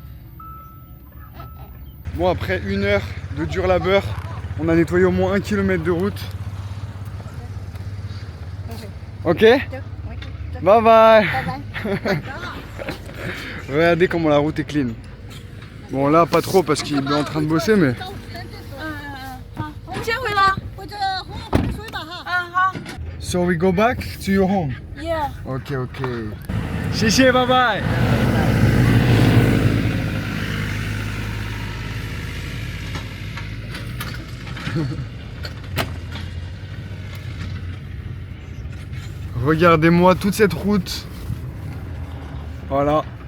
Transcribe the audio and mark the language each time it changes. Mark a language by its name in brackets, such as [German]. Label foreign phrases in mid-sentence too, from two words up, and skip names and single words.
[French] Bon, après 1 heure de dur labeur, on a nettoyé au moins 1 km de route. [English] Ok? Bye bye! [French] Regardez comment la route est clean. Bon là pas trop parce qu'il est en train de bosser mais... [English] So we go back to your home? Yeah. Ok. 谢谢 bye bye! [French] Regardez-moi toute cette route. Voilà.